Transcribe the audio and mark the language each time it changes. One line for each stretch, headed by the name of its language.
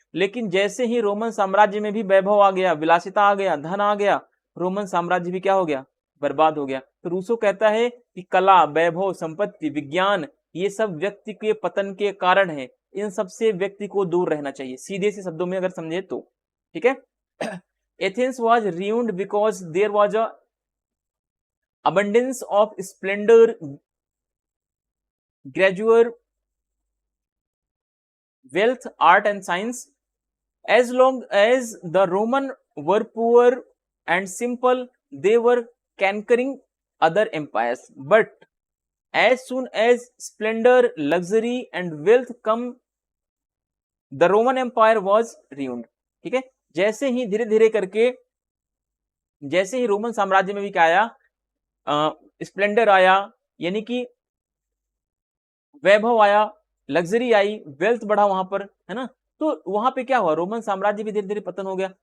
Hindi: लेकिन जैसे ही रोमन साम्राज्य में भी वैभव आ गया, विलासिता आ गया, धन आ गया, रोमन साम्राज्य भी क्या हो गया, बर्बाद हो गया। तो रूसो कहता है कि कला, वैभव, संपत्ति, विज्ञान, ये सब व्यक्ति के पतन के कारण है, इन सब से व्यक्ति को दूर रहना चाहिए, सीधे से शब्दों में अगर समझे तो, ठीक है।
English: Athens was ruined because there was a abundance of splendor, grandeur, wealth, art and science. As long as the Roman were poor and simple, they were conquering other empires. But as soon as splendor, luxury and wealth come, the Roman Empire was ruined.
Hindi: ठीक है। जैसे ही धीरे धीरे करके, जैसे ही Roman साम्राज्य में भी क्या आया, स्प्लेंडर आया, यानी कि वैभव आया, लग्जरी आई, वेल्थ बढ़ा वहां पर, है ना, तो वहां पे क्या हुआ, रोमन साम्राज्य भी धीरे धीरे पतन हो गया।